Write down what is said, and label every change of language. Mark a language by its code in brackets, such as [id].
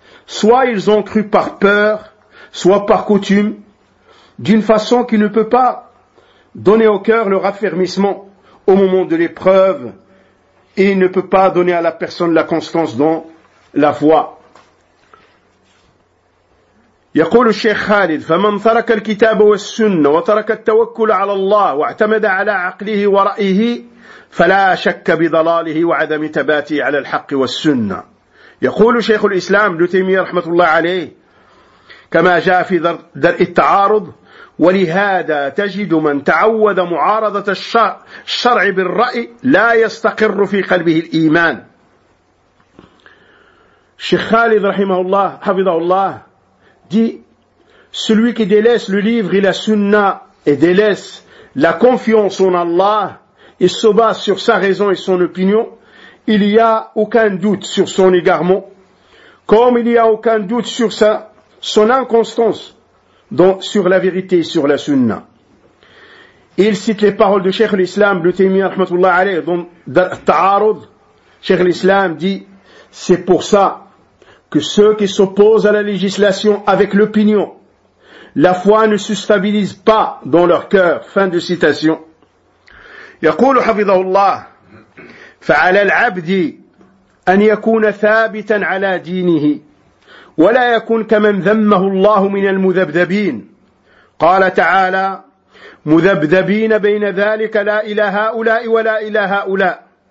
[fr] Soit ils ont cru par peur, soit par coutume, d'une façon qui ne peut pas donner au cœur le raffermissement au moment de l'épreuve et ne peut pas donner à la personne la constance dans la foi. [ar] يقول الشيخ خالد فمن ترك الكتاب والسنة وترك التوكل على الله واعتمد على عقله ورأيه فلا شك بضلاله وعدم ثباته على الحق والسنة. يقول شيخ الإسلام ابن تيمية رحمة الله عليه كما جاء في درء التعارض ولهذا تجد من تعود معارضة الشرع بالرأي لا يستقر في قلبه الإيمان. شيخ خالد رحمه الله حفظه الله [fr] dit celui qui délaisse le livre et la sunna et délaisse la confiance en Allah et se base sur sa raison et son opinion, il n'y a aucun doute sur son égarement comme il n'y a aucun doute sur son inconstance dont sur la vérité et sur la sunna. Il cite les paroles de Cheikh l'Islam, le Taymiyyah rahmatullah alayh, dans Ta'arud. Cheikh l'Islam dit, c'est pour ça que ceux qui s'opposent à la législation avec l'opinion, la foi ne se stabilise pas dans leur cœur. Fin de citation. [ar] يقول حفظه الله فعلى العبد أن يكون ثابتا على دينه ولا يكون كمن ذمه الله من المذبذبين. قال تعالى مذبذبين بين ذلك لا إلى هؤلاء ولا إلى هؤلاء